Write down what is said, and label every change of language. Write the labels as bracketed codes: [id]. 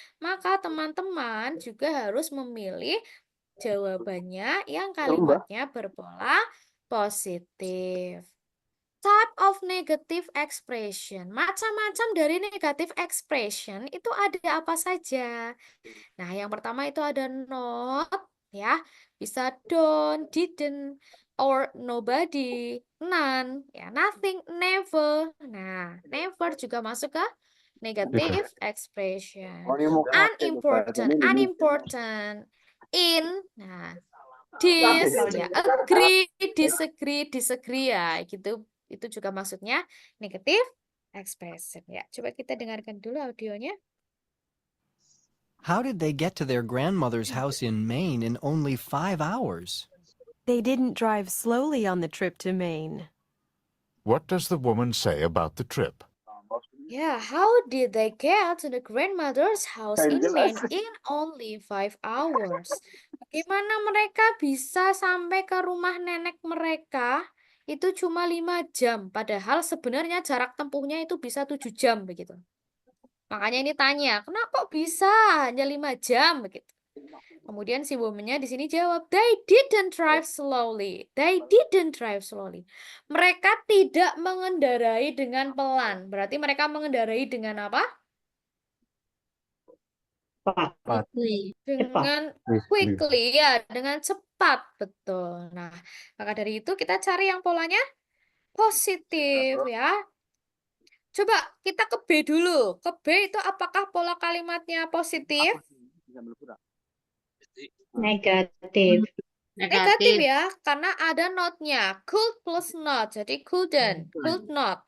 [id] Maka teman-teman juga harus memilih jawabannya yang kalimatnya berpola positif. [en] Type of negative expression. [id] Macam-macam dari negative expression itu ada apa saja? Nah, yang pertama itu ada not, ya. Bisa don't, didn't, or nobody, none, ya, nothing, never. Nah, never juga masuk ke negative expression. Unimportant, unimportant, in, nah, this, ya, agree, disagree ya, gitu. Itu juga maksudnya negative expression. Ya, coba kita dengarkan dulu audionya. [en] How did they get to their grandmother's house in Maine in only 5 hours? They didn't drive slowly on the trip to Maine. What does the woman say about the trip? Yeah, how did they get to the grandmother's house in Maine in only 5 hours? [id] Bagaimana mereka bisa sampai ke rumah nenek mereka itu cuma 5 jam, padahal sebenarnya jarak tempuhnya itu bisa 7 jam begitu. Makanya ini tanya, kenapa kok bisa hanya 5 jam begitu? Kemudian si woman-nya di sini jawab, [en] they didn't drive slowly. They didn't drive slowly. [id] Mereka tidak mengendarai dengan pelan. Berarti mereka mengendarai dengan apa? Dengan quickly, ya, dengan cepat, betul. Nah, maka dari itu kita cari yang polanya positif, ya. Coba kita ke B dulu. Ke B itu apakah pola kalimatnya positif? Negatif. Negatif ya, karena ada not-nya. [en] Could plus not, [id] jadi [en] couldn't, could not.